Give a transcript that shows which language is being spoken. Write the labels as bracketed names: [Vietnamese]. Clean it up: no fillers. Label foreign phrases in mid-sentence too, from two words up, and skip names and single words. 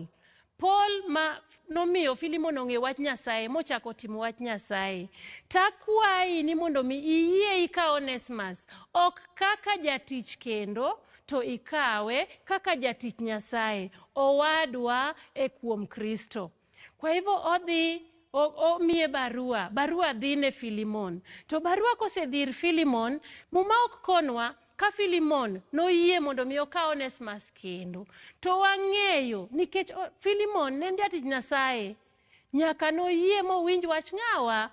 [Luo (Kenya and Tanzania)] Paul ma nomiyo Filimon ong'e wach Nyasaye mochako timo wach Nyasaye. Takwayi ni mondo mi iyie ikaw Onesimus ok kaka jatich kendo to ikawe kaka jatich Nyasaye, owadwa e kuom Kristo. [Swahili] Kwa hivyo [Luo (Kenya and Tanzania)] odhi omiye barua dhi ne Filimon. To barua kosedhir Filimon, muma ok konwa ka Filimon noyie mondo mi okaw Onesimus kendo. To wang'eyo nikech Filimon ne jatich Nyasaye, nyaka noyie mowinj wach ng'awa?